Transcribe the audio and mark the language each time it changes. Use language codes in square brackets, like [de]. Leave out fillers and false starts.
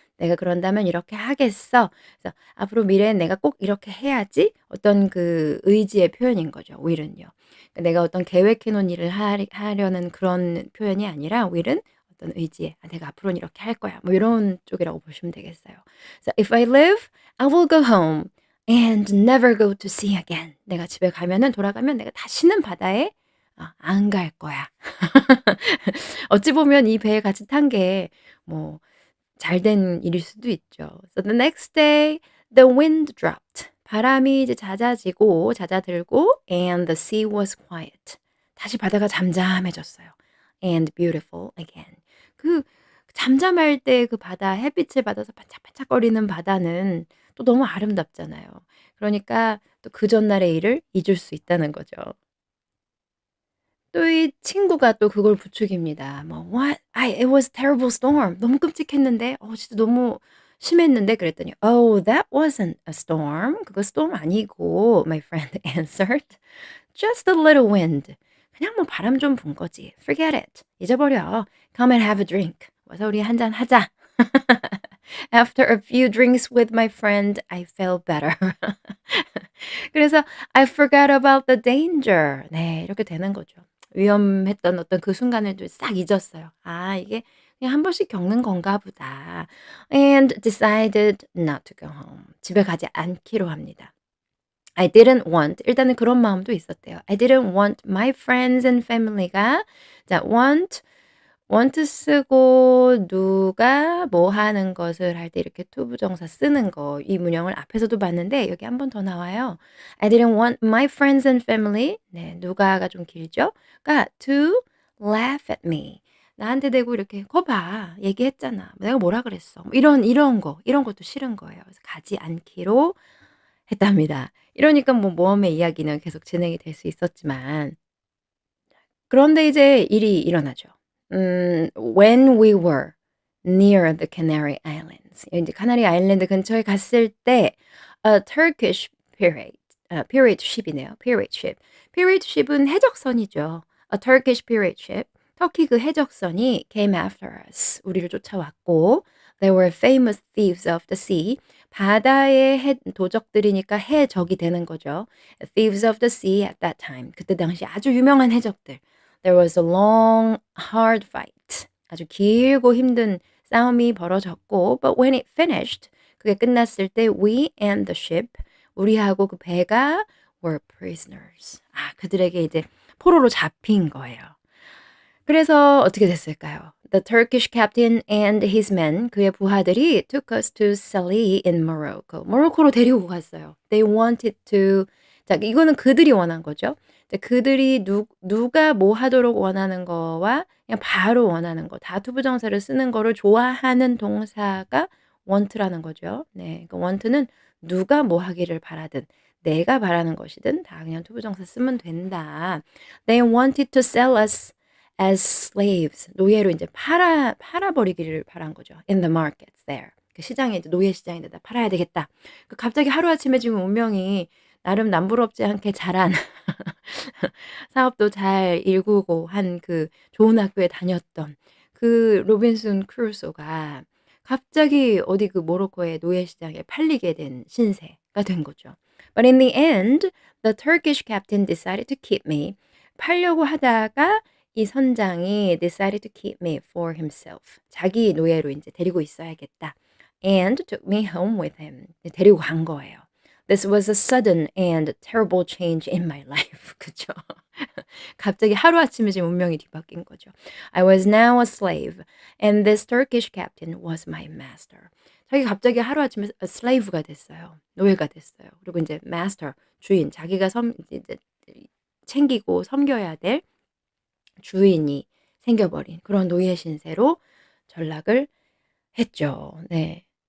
[ko] 내가 그런다면 이렇게 하겠어. 그래서 앞으로 미래엔 내가 꼭 이렇게 해야지 어떤 그 의지의 표현인 거죠 will은요. 그러니까 내가 어떤 계획해 놓은 일을 하려는 그런 표현이 아니라 will은 어떤 의지에 '아 내가 앞으로는 이렇게 할 거야.' 뭐 요런 쪽이라고 보시면 되겠어요. 그래서 [en] "If I live, I will go home and never go to sea again." [ko] 내가 집에 가면은 돌아가면 내가 다시는 바다에 안 갈 거야. 어찌 보면 이 배에 같이 탄 게 뭐 잘된 일일 수도 있죠. [en] So the next day the wind dropped. [ko] 바람이 이제 잦아들고 [en] and the sea was quiet. [ko] 다시 바다가 잠잠해졌어요. [en] And beautiful again. [ko] 그 잠잠할 때 그 바다 햇빛을 받아서 반짝반짝거리는 바다는 또 너무 아름답잖아요. 그러니까 또 그 전날의 일을 잊을 수 있다는 거죠. 또 이 친구가 또 그걸 부추깁니다. 뭐 [en] "What? It was terrible storm." [ko] 너무 끔찍했는데 진짜 너무 심했는데 그랬더니 [en] "Oh, that wasn't a storm." [ko] "그거 storm 아니고." [en] my friend answered. "Just a little wind." [ko] 그냥 뭐 바람 좀 분 거지. [en] "Forget it." [ko] 잊어버려. [en] "Come and have a drink." [ko] 와서 우리 한잔 하자. [en] After a few drinks with my friend, I felt better. [ko] 그래서 [en] I forgot about the danger. [ko] 네, 이렇게 되는 거죠. 위험했던 어떤 그 순간을 좀 싹 잊었어요. '아 이게 그냥 한 번씩 겪는 건가 보다.' [en] And decided not to go home. [ko] 집에 가지 않기로 합니다. [en] I didn't want [ko] 일단은 그런 마음도 있었대요. [en] I didn't want my friends and family [ko] 가 자 want 쓰고 누가 뭐 하는 것을 할 때 이렇게 투부정사 쓰는 거 이 문형을 앞에서도 봤는데 여기 한 번 더 나와요. [en] I didn't want my friends and family [ko] 네 누가가 좀 길죠? [en] 가 to laugh at me. [ko] 나한테 대고 이렇게 "거 봐. 얘기했잖아. 내가 뭐라 그랬어." 뭐 이런 것도 싫은 거예요. 그래서 가지 않기로 했답니다. 이러니까 뭐 모험의 이야기는 계속 진행이 될 수 있었지만 그런데 이제 일이 일어나죠. [en] When we were near the Canary Islands [ko] 인제 카나리 아일랜드 근처에 갔을 때 [en] a Turkish pirate ship이네요. pirate ship. pirate ship은 [ko] 해적선이죠. [en] A Turkish pirate ship. [ko] 터키 그 해적선이 [en] came after us. [ko] 우리를 쫓아왔고 [en] they were famous thieves of the sea. [ko] 바다의 해 도적들이니까 해적이 되는 거죠. [en] Thieves of the sea at that time. [ko] 그때 당시 아주 유명한 해적들. [en] There was a long, hard fight. [ko] 아주 길고 힘든 싸움이 벌어졌고, [en] but when it finished, [ko] 그게 끝났을 때 [en] we and the ship, [ko] 우리하고 그 배가 [en] were prisoners. [ko] 그들에게 이제 포로로 잡힌 거예요. 그래서 어떻게 됐을까요? [en] The Turkish captain and his men, [ko] 그의 부하들이 [en] took us to Salih in Morocco. [ko] 모로코로 데리고 갔어요. [en] They wanted to [ko] 자 이거는 그들이 원한 거죠. 이제 그들이 누가 뭐 하도록 원하는 거와 그냥 바로 원하는 거 다 투부정사를 쓰는 거를 좋아하는 동사가 want라는 거죠. 네. 그 want는 누가 뭐 하기를 바라든 내가 바라는 것이든 다 그냥 투부정사 쓰면 된다. [en] They wanted to sell us as slaves [ko] 노예로 인제 팔아 버리기를 바란 거죠. [en] In the markets there. [ko] 그 시장에 이제 노예 시장에 내다 팔아야 되겠다. 그 갑자기 하루아침에 지금 운명이 나름 남부럽지 않게 자란 사업도 잘 일구고 한 그 좋은 학교에 다녔던 그 로빈슨 크루소가 갑자기 어디 그 모로코의 노예 시장에 팔리게 된 신세가 된 거죠. [en] But in the end, the Turkish captain decided to keep me. [ko] 팔려고 하다가 이 선장이 [en] decided to keep me for himself. [ko] 자기 노예로 인제 데리고 있어야겠다. [en] And took me home with him. [ko] 데리고 간 거예요. [en] This was a sudden and terrible change in my life. [ko] 그죠? 갑자기 하루아침에 지금 운명이 뒤바뀐 거죠. [en] I was now a slave and this Turkish captain was my master. [ko] 자기가 갑자기 하루아침에 slave가 됐어요. 노예가 됐어요. 그리고 인제 master 주인 자기가 섬 이제 챙기고 섬겨야 될 주인이 생겨 버린 그런 노예 신세로 전락을 했죠. 네.